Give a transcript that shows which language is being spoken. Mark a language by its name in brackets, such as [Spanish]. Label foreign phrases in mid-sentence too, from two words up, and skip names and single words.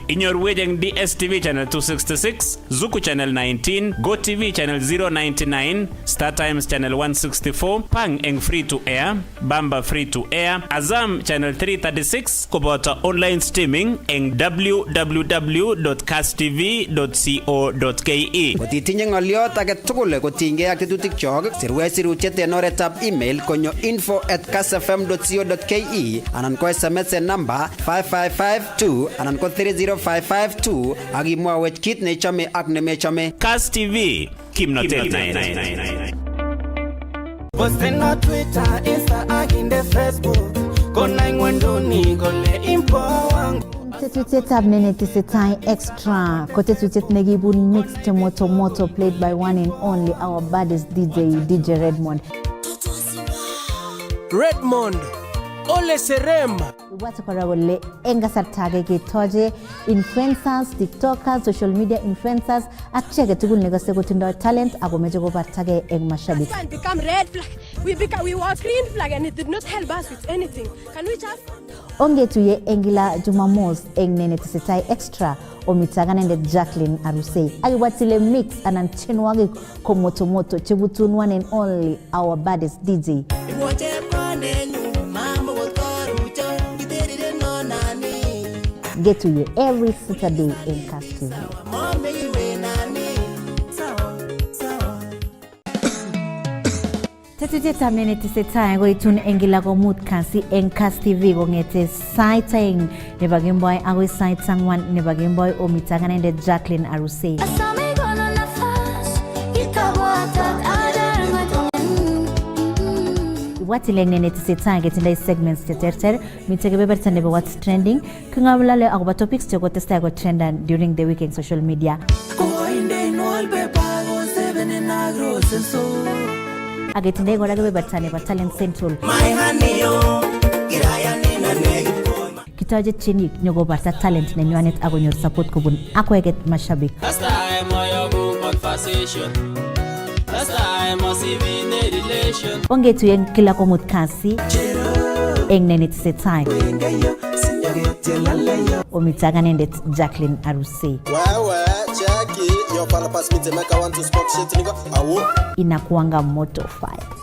[Kalenjin] Inyorwech eng DSTV channel 266, Zuku channel 19, GoTV channel 099, Star Times channel 164, Pang eng free to air, Bamba free to air, Azam channel 336 koboto online streaming eng www.kasstv.co.ke. Kotitinye ngoliot age tugul kotinygei ak tetutik chok sirwech sirutiet en oretab email konyo info@kassfm.co.ke anan ko SMS en number 55552 anan ko 30552 ak imwawech kit nechome ak nemechome. Kass TV kimnotet. Posten na Twitter, Insta ak inde Facebook. Kona ingwenduni kole impo wangu. Tetutietab nenetesetai extra ko tetutiet nekibun mixed moto [English] played by one and only our baddest DJ [Kalenjin] Redmond. Ole Serem. Ibwate kora kole eng kasarta age ketoche [English] influencers, tiktokers, social media influencers [Kalenjin] ak chi age tugul nekose kotindoi talent ako meche kobartage eng mashabik. [English] It become red flag. We were green flag and it did not help us with anything. Can we just [Kalenjin] Ongetuye eng kila Jumamos eng nenetesetai extra omitaganende Jacqueline Arusei. Akiwatile mix anan chenwagik ko moto chebutun [English] one and only our baddest DJ. Get to you every Saturday in Kass TV. [Kalenjin] Tetutietab nenetesetai koitun eng kila komut kasi eng Kass TV kongete sait aeng nebo kemboi agoi sait angwan nebo kemboi omitaganende Jacqueline Arusei. Watileng nenetesetai ketindoi segments cheterter mitei kebeberta nebo [English] what's trending [Kalenjin] king'alalei akobo topics chekotestai ko trendan [English] during the week [Kalenjin] eng [English] social media. [Kalenjin] Aketindoi kora kebeberta nebo [English] talent central. [Kalenjin] Kitoche chinik nyokobarta talent nenywanet akonyor support kobun akweket mashabik. Ongetuye eng kila komut kasi eng nenetesetai omitaganendet Jacqueline Arusei. Inakuanga moto fire.